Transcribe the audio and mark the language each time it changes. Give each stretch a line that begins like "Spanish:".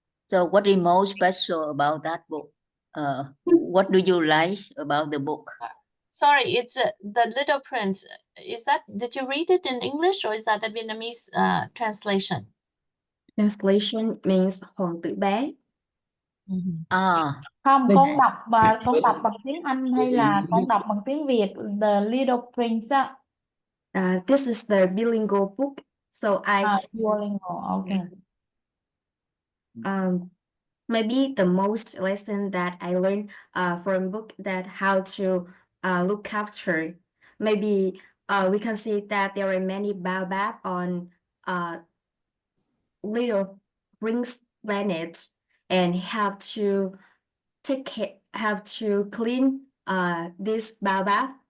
English: So what is most special about that book? What do you like about the book? Sorry, it's The Little Prince. Did you read it in English or is that a Vietnamese translation? Translation means hoàng tử bé.
Vietnamese: Không, con đọc bằng tiếng Anh hay là con đọc bằng tiếng Việt The Little Prince á?
English: This is the bilingual book, so Bilingual, okay. Maybe the most lesson that I learned from book that how to look after. Maybe we can see that there are many baobab on Little Prince planet and have to clean this baobab.